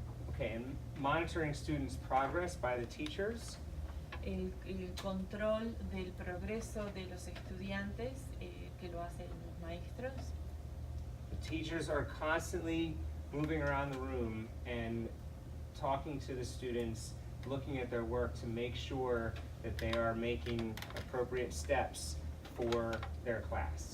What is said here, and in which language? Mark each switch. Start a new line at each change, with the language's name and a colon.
English: Okay, and monitoring students' progress by the teachers.
Spanish: El control del progreso de los estudiantes, que lo hacen los maestros.
English: The teachers are constantly moving around the room and talking to the students, looking at their work to make sure that they are making appropriate steps for their class.